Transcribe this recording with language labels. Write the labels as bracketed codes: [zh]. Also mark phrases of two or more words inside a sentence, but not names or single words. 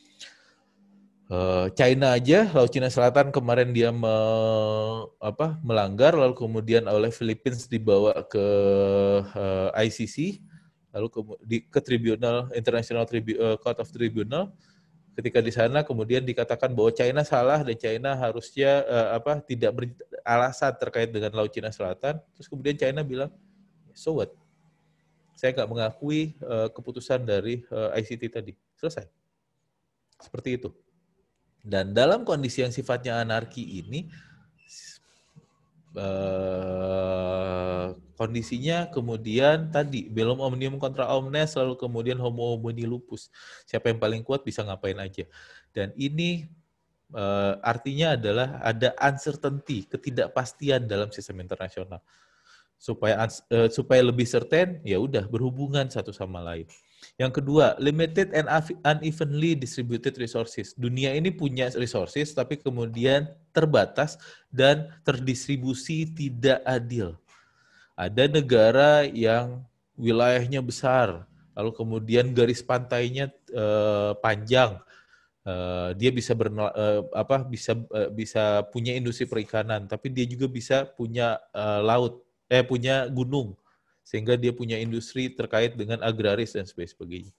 [id] China aja, Laut Cina Selatan kemarin dia melanggar, lalu kemudian oleh Philippines dibawa ke ICC, lalu ke Tribunal [en] International Court of Tribunal. [id] Ketika di sana kemudian dikatakan bahwa China salah dan China harusnya tidak beralasan terkait dengan Laut Cina Selatan. Terus kemudian China bilang, [en] so what? [id] Saya nggak mengakui keputusan dari ICT tadi. Selesai. Seperti itu. Dan dalam kondisi yang sifatnya anarki ini, kondisinya kemudian tadi bellum omnium contra omnes, lalu kemudian homo homini lupus. Siapa yang paling kuat bisa ngapain aja. Dan ini artinya adalah ada uncertainty, ketidakpastian dalam sistem internasional. Supaya lebih certain, ya udah berhubungan satu sama lain. Yang kedua, [en] limited and unevenly distributed resources. [id] Dunia ini punya resources, tapi kemudian terbatas dan terdistribusi tidak adil. Ada negara yang wilayahnya besar, lalu kemudian garis pantainya panjang. Dia bisa bisa punya industri perikanan, tapi dia juga bisa punya punya gunung, sehingga dia punya industri terkait dengan agraris dan sebagainya.